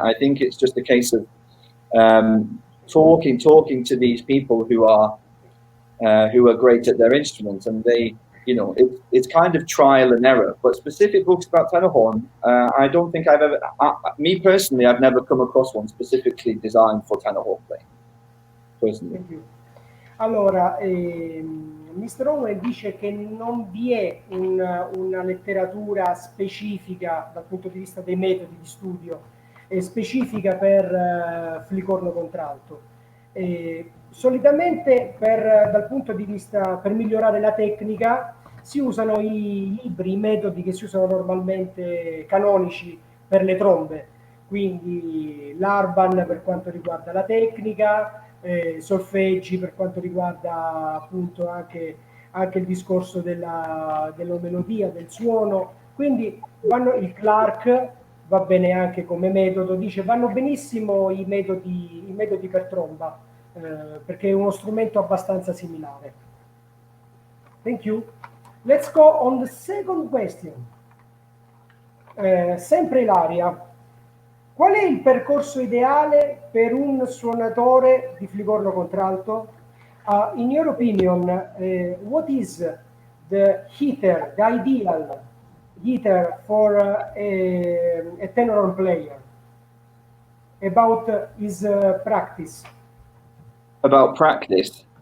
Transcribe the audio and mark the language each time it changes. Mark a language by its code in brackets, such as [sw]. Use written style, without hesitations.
[en] I think it's just a case of talking to these people who are great at their instruments, and they, you know, it's kind of trial and error. But specific books about tenor horn, I don't think I've ever, me personally, I've never come across one specifically designed for tenor horn playing. Personally. Thank you. [it] Allora, [en] Mr. [it] Owen dice che non vi è una letteratura specifica dal punto di vista dei metodi di studio, specifica per flicorno contralto. Solitamente dal punto di vista per migliorare la tecnica si usano i libri, i metodi che si usano normalmente canonici per le trombe, quindi l'Arban per quanto riguarda la tecnica, solfeggi per quanto riguarda appunto anche il discorso della melodia, del suono, quindi il Clark va bene anche come metodo, dice vanno benissimo i metodi per tromba, perché è uno strumento abbastanza similare. [en] Thank you. Let's go on the second question. [it] Sempre Ilaria. Qual è il percorso ideale per un suonatore di flicorno contralto? [en] In your opinion, what is the ideal heater for a tenor horn player? About his practice. About practice?